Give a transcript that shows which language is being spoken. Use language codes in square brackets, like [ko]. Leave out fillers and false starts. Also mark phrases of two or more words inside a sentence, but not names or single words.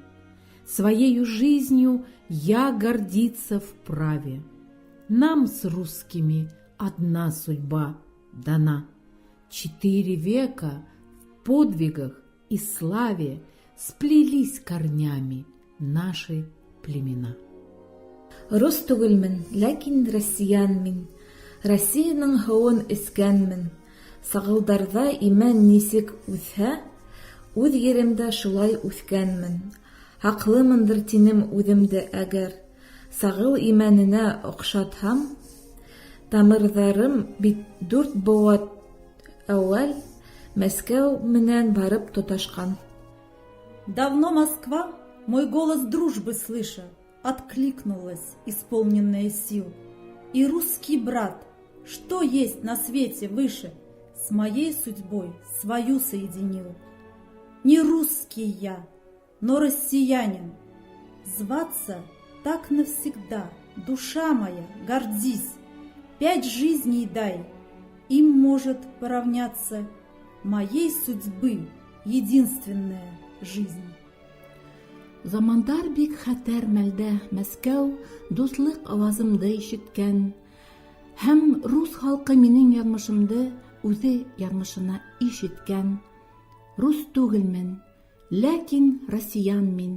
[ru] Своею жизнью я гордиться вправе. Нам с русскими одна судьба дана. 4 века в подвигах и славе сплелись корнями наши племена. [ba] Рус түгелмен, ләкин россиянмин. Россиянең һавын эскәнмен. Сагылдарда имән нисек үсһә, үз еремдә шулай үскәнмен. Хаклымындыр тинем үземдә әгәр. Сагыл имәненә охшатһам, тамырларым бит 4 бават әүвәл Мәскәү менән барып тоташкан. [ru] Давно Москва, мой голос дружбы слыша, откликнулась, исполненная сил. И русский брат, что есть на свете выше, с моей судьбой свою соединил. Не русский я, но россиянин. Зваться так навсегда, душа моя, гордись. 5 жизней дай, им может поравняться моей судьбы единственная жизнь. [ba] Замандар бик хәтәр мәлдә Мәскәү дуслык авазымды ишеткән. Һәм рус халкы минең язмышымды үзе язмышына ишеткән. Рус түгелмен, ләкин россиянмин.